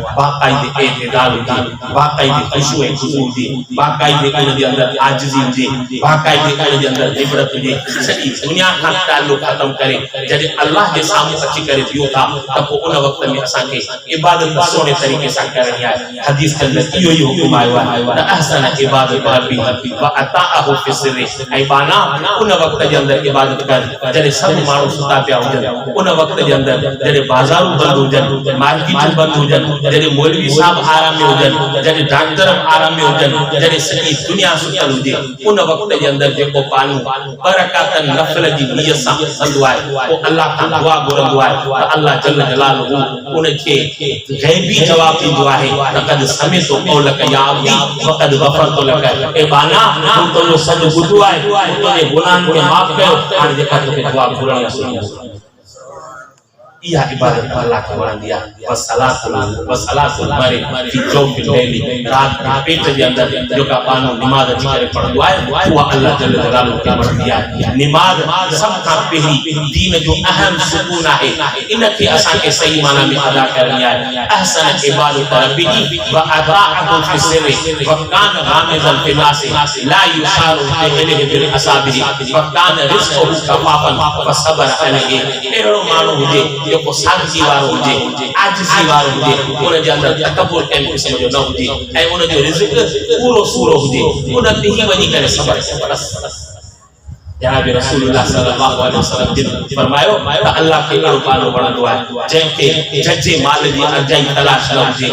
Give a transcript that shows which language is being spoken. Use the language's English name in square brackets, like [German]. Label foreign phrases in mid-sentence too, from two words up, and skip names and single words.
[Sindhi] बाक़ाइदे एतिदाल हुजे, बाक़ाइदे ख़ुशू ऐं ख़ुशू हुजे, बाक़ाइदे उनजे अंदरि आजिज़ी हुजे, बाक़ाइदे उनजे अंदरि इबरत हुजे। सॼी दुनिया खां ताल्लुक़ ख़तम करे जॾहिं अल्लाह जे साम्हूं अची करे बीहो था त पोइ उन वक़्त में असांखे इबादत सुहिणे तरीक़े सां करणी आहे। हदीस के अंदर इहो ई हुकुम आयो आहे त [Arabic] أحسن عبادة ربي وأطاعه في السر. [Sindhi] ऐं बाना उन वक़्त जे अंदरि इबादत कर जॾहिं सभु माण्हू सुता पिया हुजनि, उन वक़्त जे अंदरि जॾहिं बाज़ारूं बंदि हुजनि, मार्केटूं बंदि हुजनि, जॾहिं मौलवी साहब आराम में हुजनि, जॾहिं डॉक्टर आराम में हुजनि, जॾहिं सॼी दुनिया सुतल हुजे, उन वक़्त जे अंदरि जेको माण्हू बरकातन नफ़ल जी नियत सां कंदो आहे पोइ अल्लाह खां दुआ घुरंदो आहे त अल्लाह [Arabic] جل جلاله [Sindhi] उनखे ग़ैबी जवाब ॾींदो आहे [Arabic] لقد سمعت قولك يا عبدي وقد غفرت لك. [Sindhi] ए बाना तूं तुंहिंजो सॾु ॿुधो आहे, तुंहिंजे गुनाहनि खे माफ़ कयो, हाणे जेका तोखे दुआ घुरणी आहे इहा इबादत अल्लाह खे वणंदी आहे। [Arabic] وصلاة المرء في جوف الليل, [Sindhi] रात के पेट जे अंदरि जेका माण्हू नमाज़ अची करे पढ़ंदो आहे उहा अल्लाह [Arabic] جل جلاله [Sindhi] खे वणंदी आहे। नमाज़ सभ खां पहिरीं दीन जो अहम सुकून आहे, इनखे असांखे सही माना में अदा करणी आहे। [Arabic] أحسن عبادة ربي وأطاعه في السر وكان غامضا في الناس لا يشار إليه بالأصابع وكان رزقه كفافا فصبر عليه. [Sindhi] अहिड़ो माण्हू हुजे जेको सादगी वारो हुजे, आजिज़ी वारो हुजे, उन जे अंदरि तकब्बुर कंहिं क़िस्म जो न हुजे ऐं उन जो रिज़्क़ पूरो सूरो हुजे, उन ते ई वञी करे सबर। जनाब रसूलुल्लाह [Arabic] صلى الله عليه وسلم [Sindhi] जिन फरमायो त अल्लाह खे अहिड़ो माण्हू वणंदो आहे जंहिंखे जजे माल जी अर्जाई तलाश न हुजे।